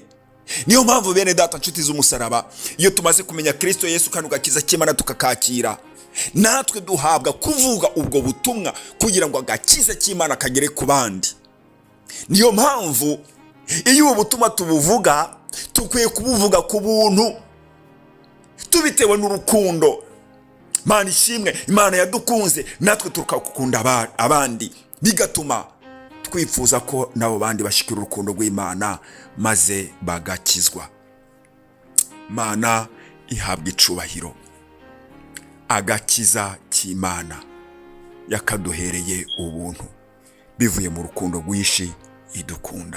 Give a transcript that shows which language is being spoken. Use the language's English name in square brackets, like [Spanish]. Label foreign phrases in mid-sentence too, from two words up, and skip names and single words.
[Rundi] Niyo mpamvu bene data nshuti z'umusaraba, iyo tumaze kumenya Kristo Yesu kandi agakiza k'Imana tukakakira, natwe duhabwa kuvuga ubwo butumwa kugira ngo agakiza k'Imana kagere ku bandi. Niyo mpamvu iyo ubu butumwa tubuvuga, tukwiye kubuvuga ku buntu, tubitewe n'urukundo. Imana ishimwe, Imana yadukunze, natwe tukakunda abandi, bigatuma twifuza ko nabo bandi bashikira urukundo rw'Imana maze bagakizwa. Imana ihabwa icubahiro. Agakiza k'Imana yakaduhereye ubuntu bivuye mu rukundo rwinshi idukunda.